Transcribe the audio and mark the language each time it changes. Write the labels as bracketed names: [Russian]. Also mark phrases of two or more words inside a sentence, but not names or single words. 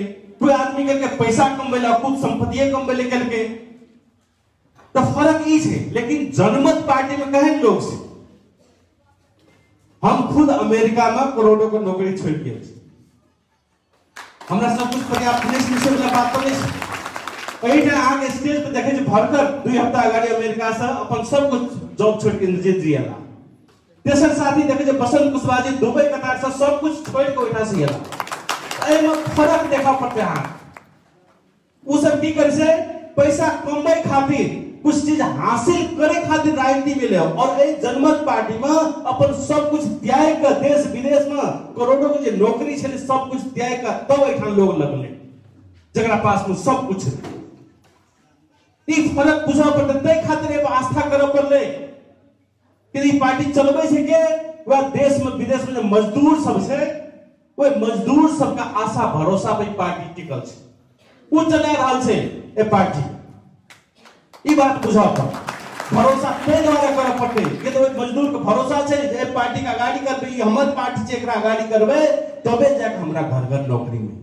[Maithili] कोई आदमी केलकै पैसा कमबै ला, कुछ संपत्ति कमबै ला केलकै, तो फर्क ई छै। लेकिन जनमत पार्टी में केहन लोग छै, हम खुद अमेरिका में करोड़ों के नौकरी छोड़ के छी, हमरा सब कुछ पर्याप्त नहीं छै, वाला बात तो नहीं। एहिठाम आगे स्टेज पे देखे भरकर 2 हफ्ता अगाड़ी अमेरिका से अपन सब कुछ जॉब छोड़ के इंजीनियर जियला, तेसर साथी देखे बसंत कुशवाहा जी दुबई कतार से सब कुछ छोड़ के ओइठा से एला। एमे फर्क देखा पड़ते हैं। उ सब की करे से पैसा कमाई खातिर, कुछ चीज हासिल करे खातिर राजनीति में ले, और ए जनमत पार्टी में अपन सब कुछ त्याग के देश विदेश में करोड़ों के नौकरी छे सब कुछ त्याग के तब एठाम लोग लगले, जकरा पास में सब कुछ है। ई फर्क बुझा पड़ते, तै खातिर एगो आस्था करे पड़ले कि ई पार्टी चलबै छै के वह देश में विदेश में जो मजदूर सब छै, ओइ मजदूर सब का आशा भरोसा पे पार्टी टिकल छै, उ चला रहल छै ए पार्टी। ई बात बुझा पड़, भरोसा तै द्वारा करे पड़ते कि तो मजदूर के भरोसा छै जे पार्टी का गाड़ी करबे, ई हमर पार्टी छै, एकरा गाड़ी करबे तबे जाके हमरा घर नौकरी मिलत।